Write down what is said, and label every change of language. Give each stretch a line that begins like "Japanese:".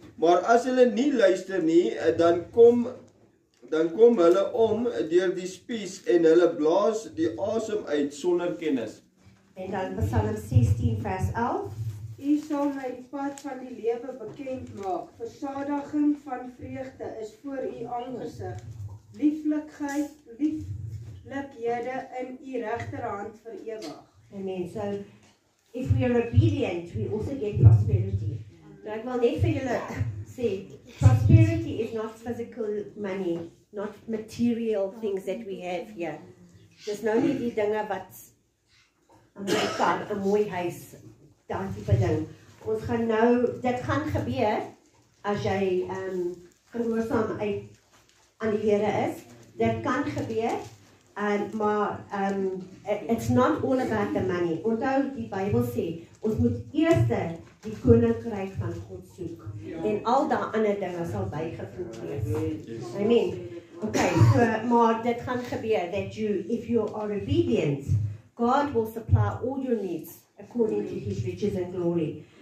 Afrikaans: Maar as hulle nie luister nie, dan kom hulle om deur die spies en hulle blaas die asem uit sonder kennis. En dan Psalm 16 vers 11. U sal my pad van die lewe bekend maak. Versadiging van vreugde is voor u aangesig. Lieflikhede in u regterhand vir ewig. Amen.
English: So, if we are obedient, we also get prosperity.
Afrikaans: Nou, ek wil net vir julle sê,
English: prosperity is not physical money, not material things that we have here.
Afrikaans: Dis nou nie die dinge wat 'n mooi kar, 'n mooi huis, daai tipe ding. Ons gaan nou, dit gaan gebeur as jy gehoorsaam aan die Here is. Dit kan gebeur, maar
English: it's not all about the money.
Afrikaans: Onthou die Bybel sê, ons moet eers die koninkryk van God soek. En al daai ander dinge sal bygevoeg wees. Amen.
English: Okay, so,
Afrikaans: maar dit gaan gebeur,
English: that if you are obedient, God will supply all your needs according to his riches and glory.